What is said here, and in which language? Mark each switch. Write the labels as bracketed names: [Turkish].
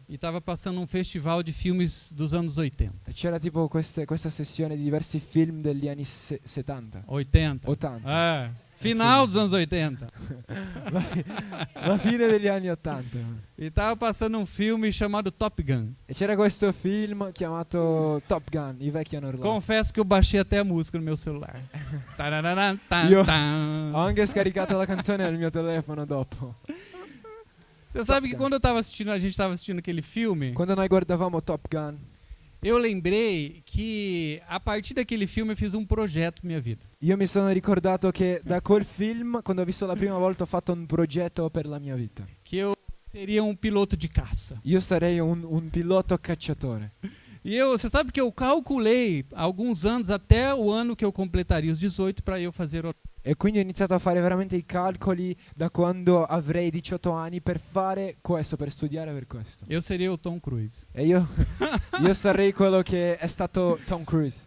[Portuguese] e estava passando um festival de filmes dos anos 80. [Italian] e c'era tipo questa sessione di diversi film degli anni 70, 80. 80. [Portuguese] É, final dos anos 80. [Italian] La fine degli anni 80. [Portuguese] E estava passando um filme chamado Top Gun. [Italian] E c'era questo film chiamato Top Gun, I vecchi hanno urlato. [Portuguese] Confesso que eu baixei até a música no meu celular. Tararara, tan, [Italian] Io tan. Ho anche scaricato la canzone nel mio telefono dopo. [Portuguese] Você sabe que Gun. quando a gente estava assistindo aquele filme, [Italian] Quando noi guardavamo Top Gun, [Portuguese] eu lembrei que a partir daquele filme eu fiz um projeto na minha vida. [Italian] io mi sono ricordato che da quel film, quando ho visto la prima volta, ho fatto un progetto per la mia vita. [Portuguese] Que eu seria um piloto de caça. [Italian] Io sarei un pilota cacciatore. [Portuguese] E você sabe que eu calculei alguns anos até o ano que eu completaria os 18 para eu fazer o... [Italian] E quindi ho iniziato a fare veramente i calcoli da quando avrei 18 anni per fare questo, per studiare per questo. [Portuguese] Eu seria o Tom Cruise. [Italian] E io sarei quello che è stato Tom Cruise.